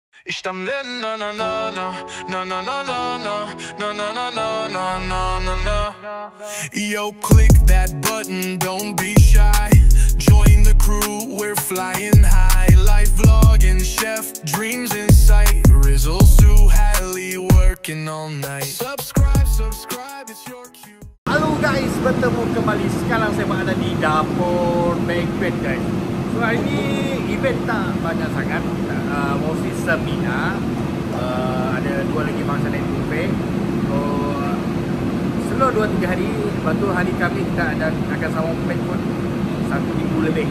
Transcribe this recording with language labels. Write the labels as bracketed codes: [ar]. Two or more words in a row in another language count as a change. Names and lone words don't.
[en] İşte na na na na na na na na na na na na na na na na. Yo, click that button, don't be shy. Join the crew, we're flying high. Life vlogging, chef, dreams in sight. Rizzle, Sue, Hallie, working all night. Subscribe, it's your cue. [ms] Halo guys, bertemu kembali. Sekarang saya berada di dapur [en] banquet guys. [ms] So hari ni event tak banyak sangat, [en] mostly seminar. [ms] Ada 2 lagi mangsa naik buffet. So selama 2-3 hari, lepas tu hari kami kita akan sambung banquet 1 minggu lebih.